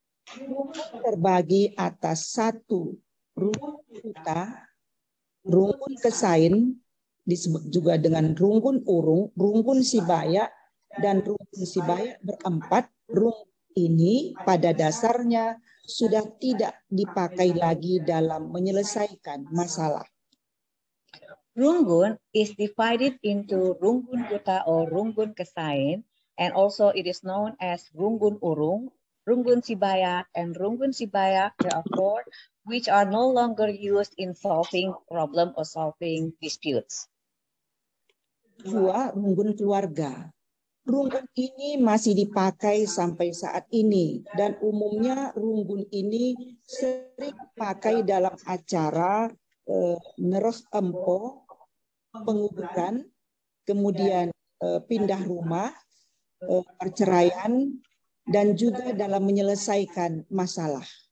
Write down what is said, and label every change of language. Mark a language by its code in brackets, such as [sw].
[id] Runggun terbagi atas satu runggun kuta, runggun kesain, disebut juga dengan runggun urung, runggun sibaya, dan runggun sibaya berempat. Runggun ini pada dasarnya sudah tidak dipakai lagi dalam menyelesaikan masalah. [en] Runggun is divided into runggun kuta or runggun kesain, and also it is known as runggun urung, runggun sibaya, and runggun sibaya. There are four, which are no longer used in solving problem or solving disputes. [id] Dua, runggun keluarga. Runggun ini masih dipakai sampai saat ini dan umumnya runggun ini sering dipakai dalam acara nereh empo, penguburan, kemudian pindah rumah, perceraian, dan juga dalam menyelesaikan masalah.